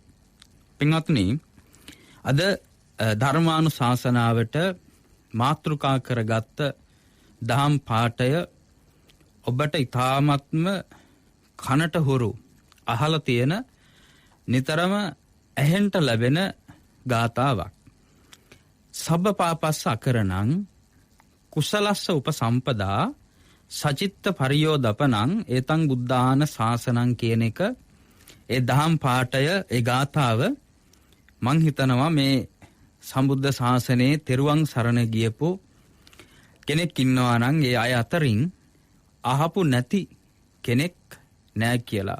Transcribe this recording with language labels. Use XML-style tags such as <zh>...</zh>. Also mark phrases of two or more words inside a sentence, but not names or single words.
<si>පින්වත්නි, අද ධර්මානුශාසනාවට මාතෘකා කරගත්ත දහම් පාඨය ඔබට ඊ타ත්ම කනට හුරු අහලා තියෙන නිතරම ඇහෙන්ට ලැබෙන ගාථාවක්.</si> <pi>සබ්බ පාපස්ස අකරණං කුසලස්ස උපසම්පදා සචිත්ත පරියෝදපනං ඒතං බුද්ධාන ශාසනං</pi> <si>කියන එක ඒ දහම් පාඨය ඒ ගාථාව මං හිතනවා මේ සම්බුද්ධ ශාසනයේ තෙරුවන් සරණ ගියපු කෙනෙක් ඉන්නවා නම් ඒ අය අතරින් අහපු නැති කෙනෙක් නෑ කියලා.</si>